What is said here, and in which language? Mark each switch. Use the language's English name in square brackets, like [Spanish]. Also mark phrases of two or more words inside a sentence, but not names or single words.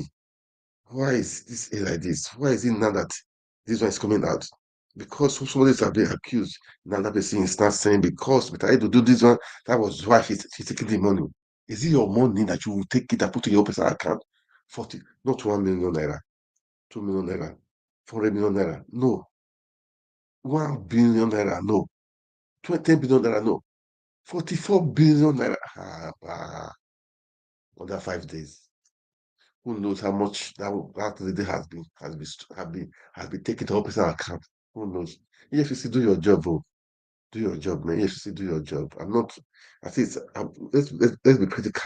[English] Why is this A like this? Why is it now that this one is coming out? Because somebody has been accused. Now that person is not saying because but I had to do this one, that was why she's taking the money. Is it your money that you will take it and put in your personal account? 40, not 1 million naira, 2 million naira, 400 million naira. No. 1 billion naira, no. 20 billion naira, no. 44 billion naira. Under 5 days. Who knows how much that lady has been taken to her personal account? Who knows? EFCC, do your job, oh. Do your job, man. EFCC, do your job. I'm not. I think let's be critical.